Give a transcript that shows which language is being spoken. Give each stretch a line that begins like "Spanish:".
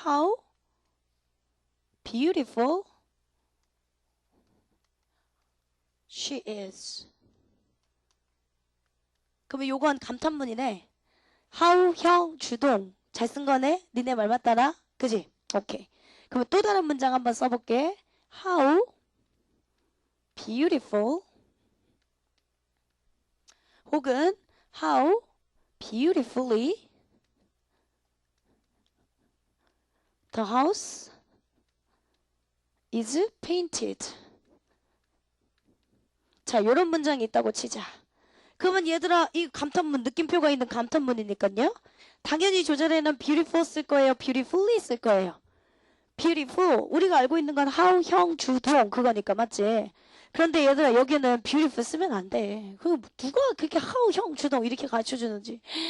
English: How beautiful she is.
Korean: 그러면 요건 감탄문이네. How, 형, 주동. 잘 쓴 거네? 니네 말 맞따라? 그지? 오케이. 그러면 또 다른 문장 한번 써볼게.
English: How beautiful
Korean: 혹은
English: How beautifully the house is painted.
Korean: 자, 요런 문장이 있다고 치자. 그러면 얘들아, 이 감탄문, 느낌표가 있는 감탄문이니까요. 당연히 조절에는 beautiful 쓸 거예요? beautifully 쓸 거예요?
English: beautiful.
Korean: 우리가 알고 있는 건 how, 형, 주동 그거니까 맞지? 그런데 얘들아, 여기는 beautiful 쓰면 안 돼. 그 누가 그렇게 how, 형, 주동 이렇게 가르쳐주는지.